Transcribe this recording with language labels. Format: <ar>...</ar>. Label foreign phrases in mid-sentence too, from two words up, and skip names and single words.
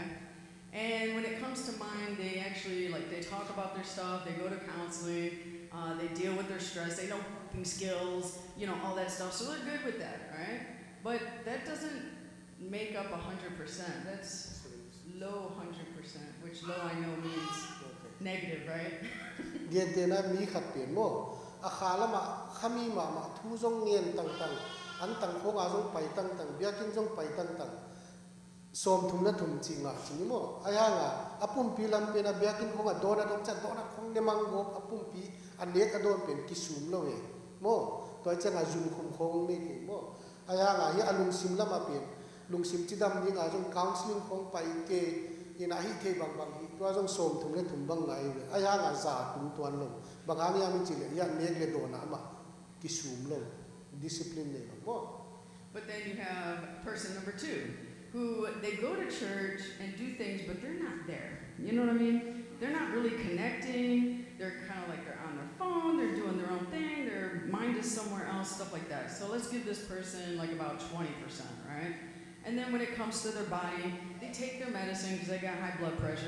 <en>And when it comes to mind, they actually, they talk about their stuff, they go to counseling, they deal with their stress, they know coping skills, all that stuff, so they're good with that, right? But that doesn't make up 100%, that's low 100%, which low I know means negative, right?</en> <tcz>Dia na mi khat pen mo akhalama khami ma thu jong ngen tang an tang khong a jong pai tang biakin jong pai tang som thum na thum chinga chingimo ayanga apum pilam pena biakin khong a dona dong cha dona khong ne mango apum pi anek adon pen kisum lo we mo to changa zum khong me ke mo ayanga hi alung sim lama pen lung sim chidam ni nga jong counseling khong pai ke ina hi ke bang hi to jong som thum le thum bang ngai we ayanga za tum tuan lo bangang ya mi chile ya nek le dona ma kisum lo discipline le mo.</tcz> <en>But then you have person number 2 who they go to church and do things, but they're not there. You know what I mean? They're not really connecting. They're kind of like they're on their phone. They're doing their own thing. Their mind is somewhere else, stuff like that. So let's give this person like about 20%, right? And then when it comes to their body, they take their medicine because they got high blood pressure.</en>